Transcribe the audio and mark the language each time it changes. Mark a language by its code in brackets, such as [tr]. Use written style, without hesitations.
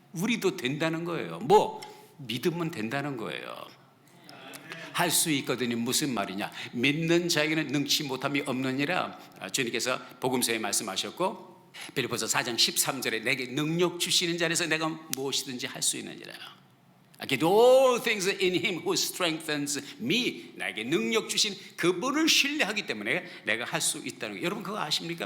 [ko] 우리도 된다는 거예요. 믿으면 된다는 거예요. 할 수 있거든요. 무슨 말이냐? 믿는 자에게는 능치 못함이 없느니라 주님께서 복음서에 말씀하셨고 빌립보서 4장 13절에 내게 능력 주시는 자에서 내가 무엇이든지 할 수 있느니라. [en] I can do all things in him who strengthens me. [ko] 나에게 능력 주신 그분을 신뢰하기 때문에 내가 할 수 있다는 거예요. 여러분 그거 아십니까?